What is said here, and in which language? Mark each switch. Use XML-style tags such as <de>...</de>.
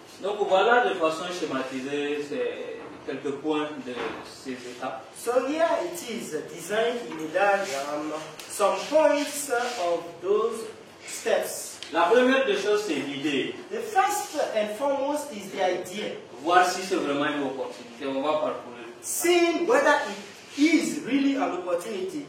<fr>Donc voilà de façon schématisée quelques points de ces étapes.</fr> <en>So here it is designed in a diagram, some points of those steps.</en> <fr>La première des choses, c'est l'idée.</fr> <en>The first and foremost is the idea.</en> <fr>Voir si c'est vraiment une opportunité, on va parcourir.</fr> <en>Seeing whether it is really an opportunity.</en>